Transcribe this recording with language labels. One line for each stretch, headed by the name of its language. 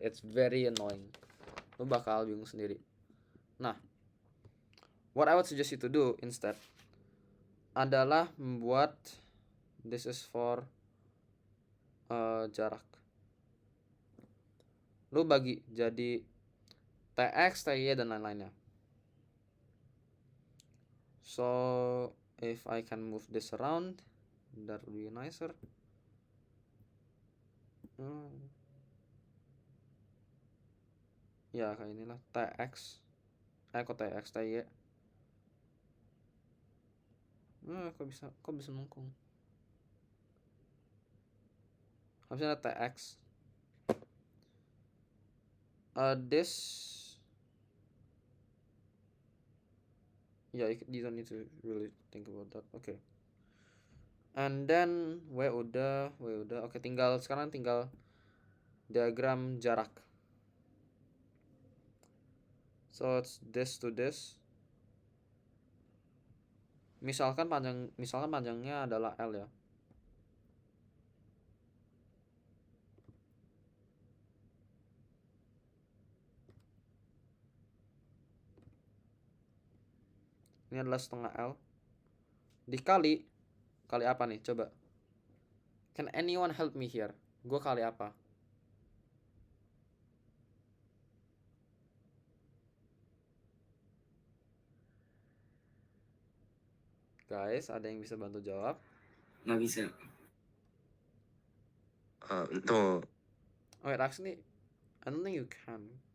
English: It's very annoying.
Indonesian: Lo bakal bingung sendiri. Nah,
English: what I would suggest you to do instead
Indonesian: adalah membuat
English: this is for jarak.
Indonesian: Lo bagi jadi TX, TY, dan lain-lainnya.
English: So if I can move this around, that would be nicer.
Indonesian: Ya kayak inilah TX. Kok TX, TY. Kok bisa mengkung. Habisnya ada TX.
English: This, yeah, you don't need to really think about that. Okay. And then W
Indonesian: udah. Oke, sekarang tinggal diagram jarak.
English: So it's this to this.
Indonesian: Misalkan panjangnya adalah L ya. Ini adalah setengah L. Dikali apa nih? Coba.
English: Can anyone help me here?
Indonesian: Gue kali apa? Guys, ada yang bisa bantu jawab? Nggak bisa.
English: No. Oh, wait, actually, I don't think you can.